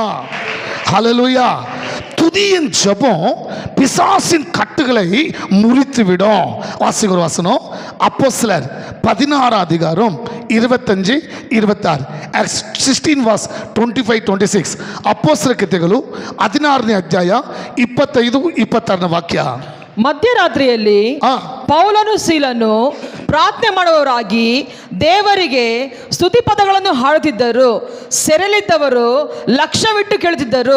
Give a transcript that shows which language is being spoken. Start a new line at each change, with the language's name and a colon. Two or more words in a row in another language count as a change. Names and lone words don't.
Tamil: ஹல்லேலூயா. துதியின் ஜெபம் பிசாசின் கட்டுகளை முறித்து விடும். வாசிக்கிற வசனம் அப்போஸ்தலர் 16 அதிகாரம் 25 26.
English: Acts 16:25-26.
Kannada: அப்போஸ்தಲರ ಕೃತ್ಯಗಳು 16ನೇ ಅಧ್ಯಾಯ 25-26 ವಾಕ್ಯ. ಮಧ್ಯರಾತ್ರಿಯಲ್ಲಿ ಪೌಲನು ಸೀಲನು ಪ್ರಾರ್ಥನೆ ಮಾಡುವವರಾಗಿ ದೇವರಿಗೆ ಸ್ತುತಿ ಪದಗಳನ್ನು ಹಾಡುತ್ತಿದ್ದರು. ಸೆರೆಲಿದ್ದವರು ಲಕ್ಷ್ಯವಿಟ್ಟು ಕೇಳುತ್ತಿದ್ದರು.